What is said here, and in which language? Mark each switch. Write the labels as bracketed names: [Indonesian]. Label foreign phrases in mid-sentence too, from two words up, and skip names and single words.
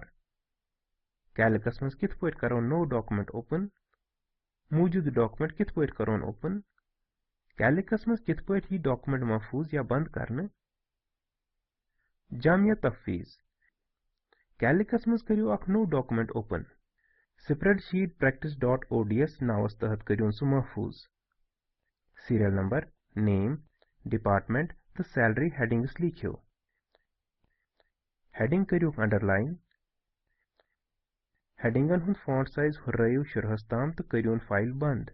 [Kashmiri] کیلکس منٛز کِتھ پٲٹھۍ کرو نوٚو [English] document open. [Kashmiri] موٗجوٗدٕ ڈاکومنٹ کِتھ پٲٹھۍ کرون اوپن. کیلکس منٛز کِتھ پٲٹھۍ یی ڈاکومنٹ محفوظ یا بند کرنہٕ. جامع تفویض. کیلکس منٛز کٔرِو اکھ نوٚو [English] document open. [Kashmiri] سپریڈ شیٹ پریکٹس .ods ناوس تحت کٔرۍوُن سُہ محفوظ. [English] serial number name department [Kashmiri] تہٕ [English] salary headings [Kashmiri] لیکھِو. ہیڈنگ کٔرِوکھ انڈرلاین. ہیڈنگن ہُنٛد [English] font size [Kashmiri] ہُررٲیِو 16 تام تہٕ کٔرۍوُن فایل بند.